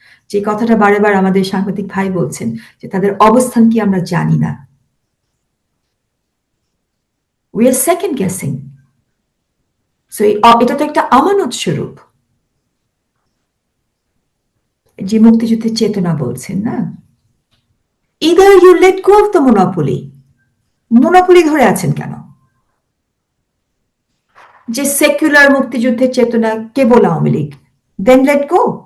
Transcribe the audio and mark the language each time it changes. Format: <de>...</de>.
<bn>যে কথাটা বারেবার আমাদের সাংবাদিক ভাই বলছেন যে তাদের অবস্থান কি আমরা জানি না।</bn> <en>We are second guessing.</en> <bn>So এটা তো একটা আমানত স্বরূপ, যে মুক্তিযুদ্ধের চেতনা বলছেন না।</bn> <en>Either you let go of the monopoly.</en> <bn>Monopoly ধরে আছেন কেন? যে সেকুলার মুক্তিযুদ্ধের চেতনা কেবল Awami League,</bn> <en>Then let go.</en>